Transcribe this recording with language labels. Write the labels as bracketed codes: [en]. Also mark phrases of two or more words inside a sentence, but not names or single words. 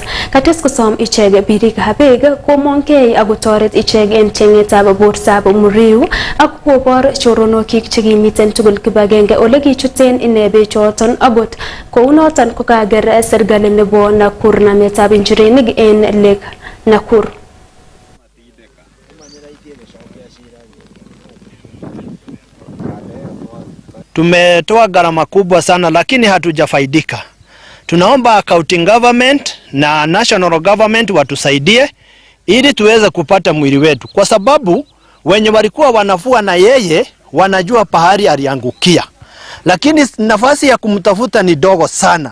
[kln] Kates kosom ichek birikab beek komongkei ako toret ichek en chengetab bortab Muriu ak kobor choronokik chekimiten tugul kibagenge ole kichuten ine bechoton. Akot kounoton kokager serikali nebo Nakuru nametab injirenik en Lake Nakuru. [sw] Tumetoa gharama kubwa sana lakini hatujafaidika. Tunaomba [en] county government [sw] na [en] national government [sw] watusaidie ili tuweze kupata mwili wetu, kwa sababu wenye walikuwa wanafua na yeye wanajua pahali aliangukia, lakini nafasi ya kumtafuta ni dogo sana.